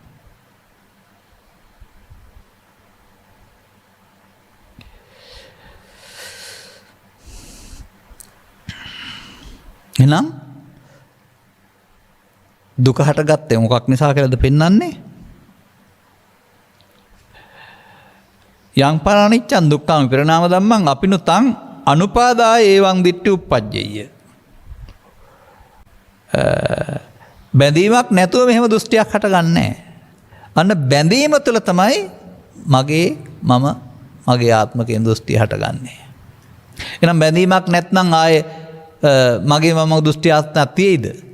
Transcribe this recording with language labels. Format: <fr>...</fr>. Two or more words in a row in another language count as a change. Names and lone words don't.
<si>එහෙනම් දුක හටගත්තේ මොකක් නිසා කියලාද පෙන්වන්නේ?</si> <pi>යං පරානිච්ඡං දුක්ඛං විපරිණාම ධම්මං අපිනුතං අනුපාදාය එවං දිට්ඨි උප්පජ්ජය.</pi> <si>බැඳීමක් නැතුව මෙහෙම දෘෂ්ටියක් හටගන්නේ. අන්න බැඳීම තුළ තමයි මගේ මම මගේ ආත්ම කියන දෘෂ්ටිය හටගන්නේ. එහෙනම් බැඳීමක් නැත්නම් ආයේ මගේ මම දෘෂ්ටියක් නැතිද?</si>